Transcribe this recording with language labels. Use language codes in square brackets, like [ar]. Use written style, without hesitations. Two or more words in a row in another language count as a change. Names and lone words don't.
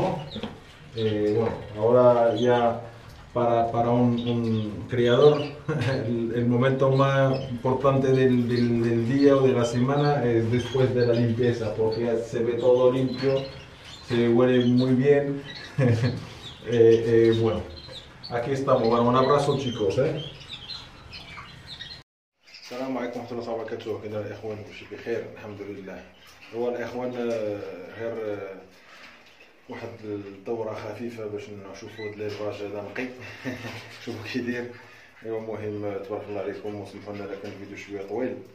[es] Bueno, ahora ya para un criador el momento más importante del día o de la semana es después de la limpieza, porque ya se ve todo limpio, se huele muy bien. Bueno, aquí estamos. Bueno, un abrazo chicos. [ar] السلام عليكم ورحمة الله وبركاته. كده الإخوان ماشي بخير الحمد لله. هو الإخوان غير واحد الدورة خفيفة باش نشوفوا هاد ليباج هذا نقي شوفوا كي داير. ايوا المهم تبارك الله عليكم وسمحوا لنا كان الفيديو شويه طويل.